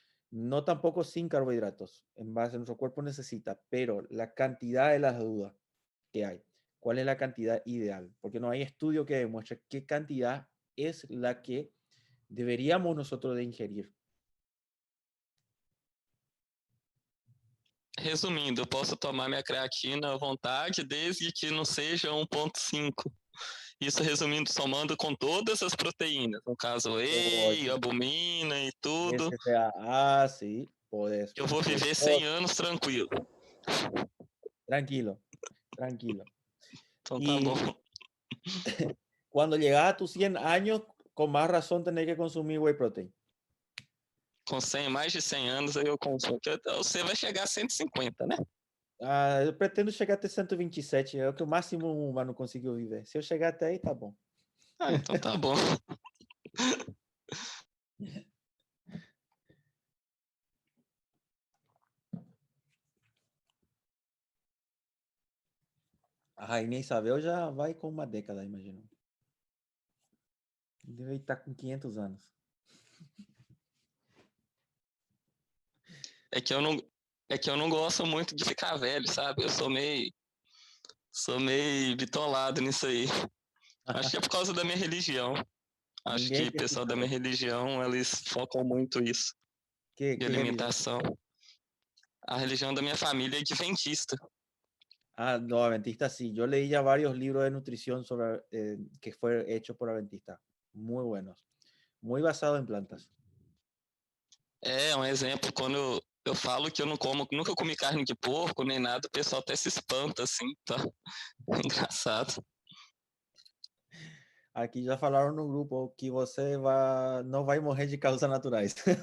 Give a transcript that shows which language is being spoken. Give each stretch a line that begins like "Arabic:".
Spanish: No tampoco sin carbohidratos, en base a nuestro cuerpo necesita, pero la cantidad de las dudas que hay. ¿Cuál es la cantidad ideal? Porque no hay estudio que demuestre qué cantidad es la que deveríamos nosotros de ingerir.
Portuguese: Resumindo, eu posso tomar minha creatina à vontade, desde que não seja 1,5. Isso resumindo, somando com todas as proteínas, no caso whey, albumina e tudo.
Spanish: Sí, podés.
Portuguese: Eu vou viver 100 anos tranquilo. Tranquilo, tranquilo. Então tá bom.
Spanish: Cuando llegas a tus 100 años, con más razón tenés que consumir whey protein.
Portuguese: Com 100, mais de 100 anos aí eu consumo. Você vai chegar a 150, né? Eu pretendo chegar até 127, é o que o máximo um humano conseguiu viver. Se eu chegar até aí, tá bom. Ah, então tá bom. A Rainha Isabel já vai com uma década, imagino. Deve estar com 500 anos. É que eu não gosto muito de ficar velho, sabe? Eu sou meio bitolado nisso aí. Acho que é por causa da minha religião. Acho que o pessoal da minha religião, eles focam muito isso. De alimentação. A religião da minha família é adventista.
Spanish: Ah, no, adventista sí. Yo leí ya varios libros de nutrición sobre, que fueron hechos por adventistas. Muy buenos. Muy basados en plantas.
Portuguese: É, um exemplo, quando eu falo que eu não como, nunca comi carne de porco nem nada, o pessoal até se espanta, assim, tá? Engraçado. Aqui já falaram no grupo que você não vai morrer de causas naturais.